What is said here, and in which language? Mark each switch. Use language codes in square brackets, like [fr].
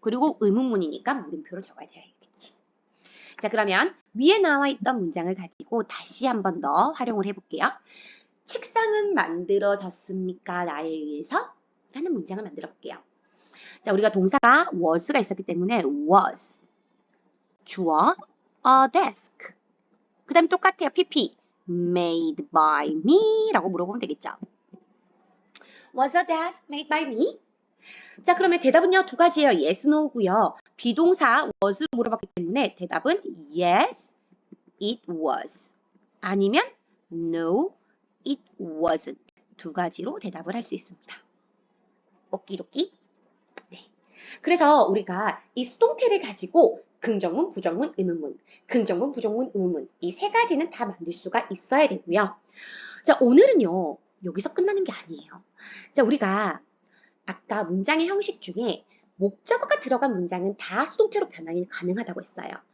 [ko] 그리고 의문문이니까 물음표를 적어야 되겠지. 자, 그러면 위에 나와 있던 문장을 가지고 다시 한 번 더 활용을 해볼게요. 책상은 만들어졌습니까? 나에 의해서? 라는 문장을 만들어 볼게요. 자, 우리가 동사가 was가 있었기 때문에 was. 주어, a desk. 그 다음에 똑같아요. [en] pp, made by me [ko] 라고 물어보면 되겠죠. [en] Was a desk made by me? [ko] 자, 그러면 대답은요, 두 가지예요. yes, no고요. 비동사 was로 물어봤기 때문에 대답은 [en] yes, it was. [ko] 아니면 [en] no, it wasn't. [ko] 두 가지로 대답을 할 수 있습니다. 오키도키. 네. 그래서 우리가 이 수동태를 가지고 긍정문, 부정문, 의문문, 긍정문, 부정문, 의문문 이 세 가지는 다 만들 수가 있어야 되고요. 자, 오늘은요, 여기서 끝나는 게 아니에요. 자, 우리가 아까 문장의 형식 중에 목적어가 들어간 문장은 다 수동태로 변환이 가능하다고 했어요.